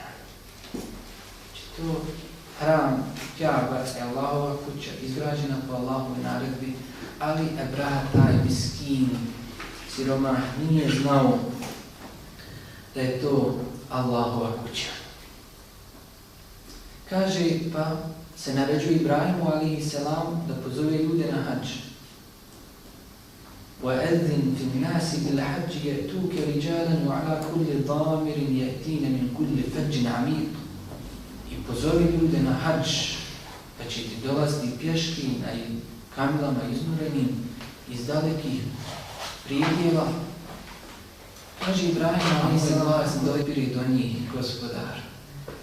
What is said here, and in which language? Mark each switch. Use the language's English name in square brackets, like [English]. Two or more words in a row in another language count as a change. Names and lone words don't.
[Bosnian] Znači to hram Kjaaba je Allahova kuća, izgrađena po Allahovoj naredbi, ali Ebraha, taj miskin, siromah, nije znao da je to Allahova kuća. Kaže, pa se naređuje Ibrahimu a.s. da pozove ljude na hadž. [Arabic] وَأَذِّنْ فِي النَّاسِ بِالْحَجِّ يَأْتُوكَ رِجَالًا وَعَلَى كُلِّ ضَامِرٍ يَأْتِينَ مِنْ كُلِّ فَجٍّ عَمِيقٍ. [Bosnian] I pozovi ljude na hadž, pa će ti dolaziti pješki na kamilama iznurenim iz dalekih pridjeva. Kaže Ibrahim a.s. dolazili do njih, Gospodar.